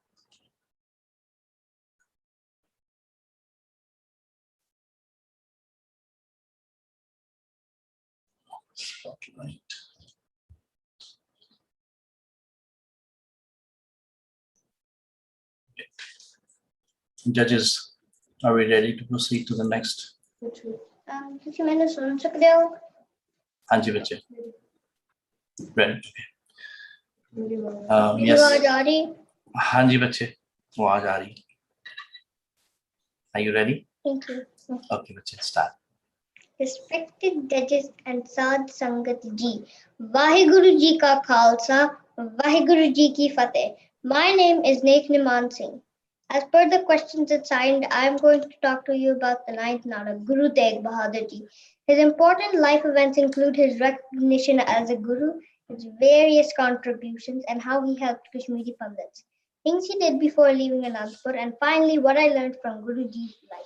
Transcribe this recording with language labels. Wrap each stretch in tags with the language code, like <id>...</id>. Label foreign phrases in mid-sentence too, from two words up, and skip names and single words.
<en>Spotlight. Judges, are we ready to proceed to the next?</en> <pa>ਤੁਸੀਂ ਮੈਨੂੰ ਸੁਣ ਸਕਦੇ ਹੋ? ਹਾਂਜੀ ਬੱਚੇ,</pa> <en>ready? Okay.</en> <pa>ਮੇਰੀ</pa> <en>Yes.</en> <pa>ਆਵਾਜ਼ ਆ ਰਹੀ? ਹਾਂਜੀ ਬੱਚੇ, ਆਵਾਜ਼ ਆ ਰਹੀ।</pa> <en>Are you ready? Thank you. Okay ਬੱਚੇ, start. Respected judges and</en> <pa>ਸਾਧ ਸੰਗਤ ਜੀ, ਵਾਹਿਗੁਰੂ ਜੀ ਕਾ ਖ਼ਾਲਸਾ, ਵਾਹਿਗੁਰੂ ਜੀ ਕੀ ਫ਼ਤਿਹ.</pa> <en>My name is Nek Niman Singh. As per the questions assigned, I am going to talk to you about the 9th Nanak, Guru Tegh Bahadur Ji. His important life events include his recognition as a guru, his various contributions, and how he helped Kashmiri Pandits, things he did before leaving Anandpur, and finally what I learned from Guru Ji's life.</en>